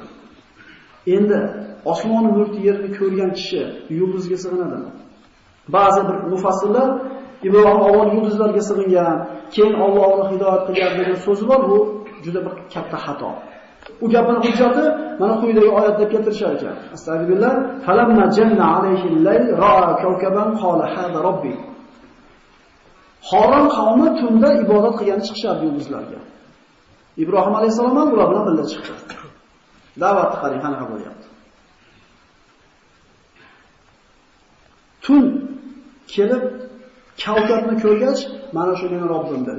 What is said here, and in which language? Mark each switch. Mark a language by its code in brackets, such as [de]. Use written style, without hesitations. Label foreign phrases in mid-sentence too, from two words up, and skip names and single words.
[uz] Endi osmonni mulk yerini ko'rgan kishi yulduzga sig'inadimi? Ba'zi bir mufassirlar Ibrohim avval yulduzlarga sig'ingan, keyin Allohni hidoyat qilgan degan so'zi bor, bu juda bir katta xato. U gapning hujjati mana quyidagi oyatda keltirishar ekan. [ar] أستغفر الله فلما جن عليه الليل رأى كوكبا قال هذا ربي. [uz] Xoron qavmi tunda ibodat qilgani chiqishardi yulduzlarga. Ibrohim alayhisalom ham ular bilan birga chiqdi. Da'vatni qarang, qanaqa bo'lyapti. Tun kelib kavkabni ko'rgach, mana shu meni Robbim dedi.